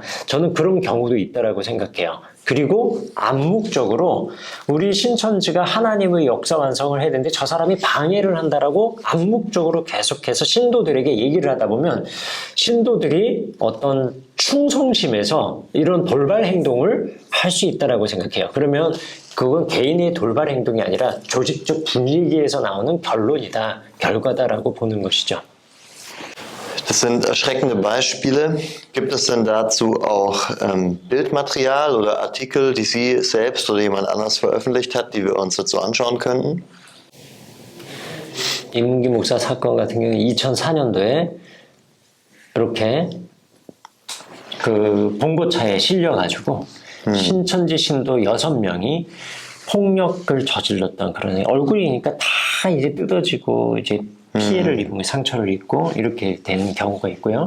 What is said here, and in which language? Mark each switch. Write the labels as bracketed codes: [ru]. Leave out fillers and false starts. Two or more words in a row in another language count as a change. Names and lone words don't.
[ko] 저는 그런 경우도 있다라고 생각해요. 그리고 암묵적으로 우리 신천지가 하나님의 역사 완성을 해야 되는데 저 사람이 방해를 한다라고 암묵적으로 계속해서 신도들에게 얘기를 하다 보면 신도들이 어떤 충성심에서 이런 돌발 행동을 할 수 있다라고 생각해요. 그러면 그건 개인의 돌발 행동이 아니라 조직적 분위기에서 나오는 결과다라고 보는 것이죠. [de] Das sind erschreckende Beispiele. Gibt es denn dazu auch Bildmaterial oder Artikel, die Sie selbst oder jemand anders veröffentlicht hat, die wir uns dazu anschauen könnten? [ko] 이문기 목사 사건 같은 경우는 2004년도에 이렇게 그 봉고차에 실려가지고 신천지 신도 6명이 폭력을 저질렀던 그런 얼굴이니까 다 이제 뜯어지고 이제 피해를 입은 상처를 입고 이렇게 된 경우가 있고요.